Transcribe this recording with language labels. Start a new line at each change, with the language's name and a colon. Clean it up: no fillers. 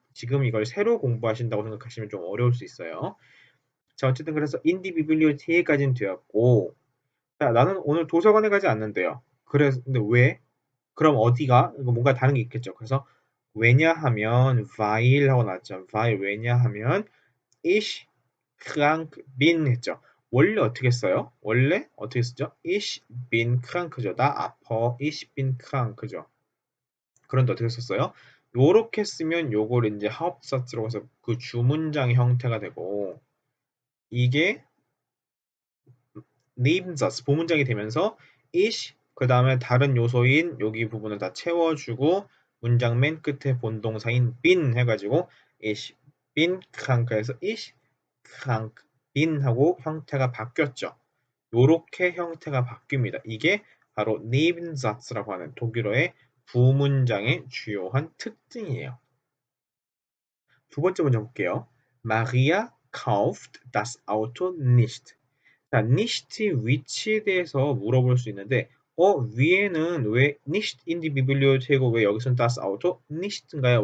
Korean: 지금 이걸 새로 공부하신다고 생각하시면 좀 어려울 수 있어요. 자, 어쨌든 그래서 인디 비블리오테크까지는 되었고, 자, 나는 오늘 도서관에 가지 않는데요. 그래서 근데 왜? 그럼 어디가? 이거 뭔가 다른 게 있겠죠. 그래서 왜냐하면 weil 하고 나왔죠.
German: weil
Korean: 왜냐하면
German: ich krank bin
Korean: 했죠. 원래 어떻게 써요? 원래 어떻게 쓰죠?
German: ich bin krank
Korean: 죠. 나 아파.
German: ich bin krank
Korean: 죠. 그런데 어떻게 썼어요? 요렇게 쓰면 요걸 이제 하uptsatz라고 해서 그 주문장의 형태가 되고 이게 Nebensatz 보문장이 되면서 ich 그 다음에 다른 요소인 여기 부분을 다 채워주고 문장 맨 끝에 본동사인 bin 해가지고
German: ich bin krank
Korean: 해서
German: ich krank bin
Korean: 하고 형태가 바뀌었죠. 요렇게 형태가 바뀝니다. 이게 바로 Nebensatz라고 하는 독일어의 부문장의 주요한 특징이에요. 두 번째 문제 볼게요.
German: Maria kauft das Auto nicht.
Korean: 자, nicht 위치에 대해서 물어볼 수 있는데 위에는 왜
German: nicht in die Bibliothek
Korean: 고 왜 여기서는
German: das Auto nicht
Korean: 인가요?